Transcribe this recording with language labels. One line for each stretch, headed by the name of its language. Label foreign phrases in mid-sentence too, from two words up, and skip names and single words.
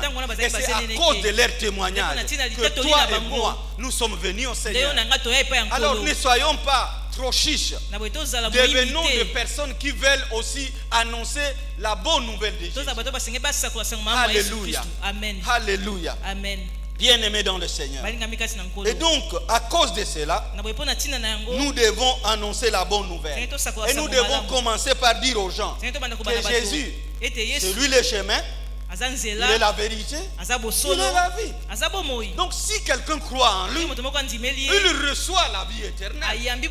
French: Et c'est à cause de leur témoignage que toi et moi, nous sommes venus au Seigneur. Alors ne soyons pas trop chiches. Devenons des personnes qui veulent aussi annoncer la bonne nouvelle de Jésus. Alléluia. Amen. Alléluia. Amen. Bien-aimés dans le Seigneur.
Lingala: Balingami kasi na nkolo.
French: Et donc, à cause de cela,
Lingala: Na boye pona tina na yango.
French: nous devons annoncer la bonne nouvelle. Et nous devons commencer par dire aux gens que Jésus, c'est lui le chemin, il est la vérité, il est la vie. Donc si quelqu'un croit en lui, il reçoit la vie éternelle.